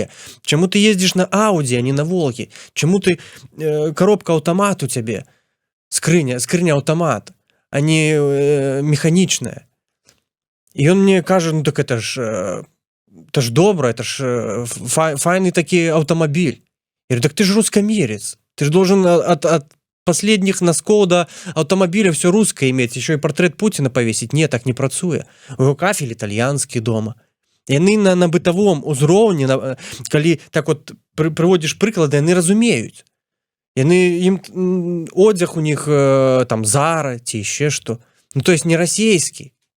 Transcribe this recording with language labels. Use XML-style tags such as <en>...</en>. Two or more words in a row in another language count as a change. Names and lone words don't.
<be>Чаму ты ездзіш на Ауді, а не на Волгі? Чаму ты коробка аўтамат у цябе? Скрыня аўтамат, а не механічная. І ён мне кажа, ну так это ж добра, это ж файны такі аўтамабіль.</be> <ru>Я говорю, так ты ж рускамерец. Ты ж должен от последних носков до автомобиля все русское иметь, еще и портрет Путина повесить.</ru> <be>Не, так не працуе. У яго кафель італьянскі дома. Яны на бытавом узроўні, калі так вот прыводзіш прыклады, яны разумеюць. Ім одзяг у них там Зара ці яшчэ што. Ну,</be> <ru>то есть</ru> <be>не расійскі.</be>